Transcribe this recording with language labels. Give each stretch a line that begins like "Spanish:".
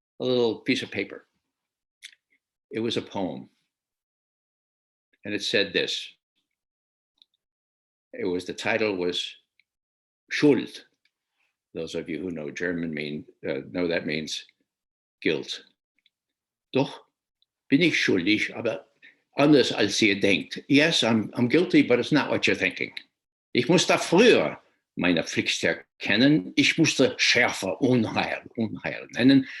English: A little piece of paper. It was a poem. And it said this. The title was Schuld. Those of you who know German know that means guilt.
German: Doch bin ich schuldig, aber anders als ihr denkt.
English: Yes, I'm guilty, but it's not what you're thinking.
German: Ich musste früher meine Pflicht erkennen. Ich musste schärfer Unheil nennen.